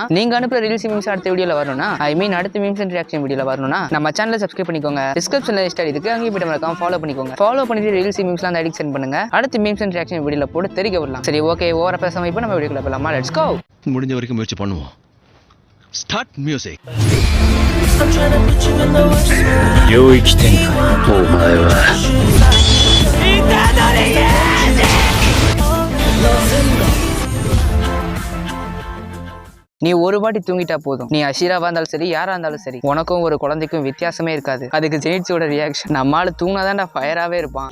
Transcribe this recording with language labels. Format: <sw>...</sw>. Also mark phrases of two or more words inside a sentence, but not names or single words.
<ta>நீங்க அனுப்புற</ta> <en>reels memes</en> <ta>அடுத்த வீடியோல வரணும்னா அடுத்த</ta> <en>memes interaction</en> <ta>வீடியோல வரணும்னா நம்ம சேனலை சப்ஸ்கிரைப் பண்ணிக்கோங்க. டிஸ்கிரிப்ஷன்ல லிஸ்ட் இருக்கு, அங்கே போய் மறக்காம ஃபாலோ பண்ணிக்கோங்க. ஃபாலோ பண்ணிட்டு ரீல்ஸ் மீம்ஸ்லாம் அந்த ஐடிக்கு சென்ட் பண்ணுங்க. அடுத்த</ta> <en>memes interaction</en> <ta>வீடியோல போட்டு தெரிவிக்க வரலாம். சரி, ஓகே, ஓவரா பேசாம இப்போ நம்ம வீடியோக்குள்ள போலாமா?</ta> <en>let's go.</en> <ta>முடிஞ்ச வரைக்கும் முயற்சி பண்ணுவோம்.</ta> <en>start music.</en> <ja>領域展開お前は</ja> <ta>நீ ஒரு வாட்டி தூங்கிட்டா போதும். நீ அஷீராவா இருந்தாலும் சரி, யாரா இருந்தாலும் சரி, உனக்கும் ஒரு குழந்தைக்கும் வித்தியாசமே இருக்காது. அதுக்கு ஜெயிட்ஸோட ரியாக்ஷன், நம்மளால தூங்கினாதான்டா ஃபயராவே இருப்பான்.</ta>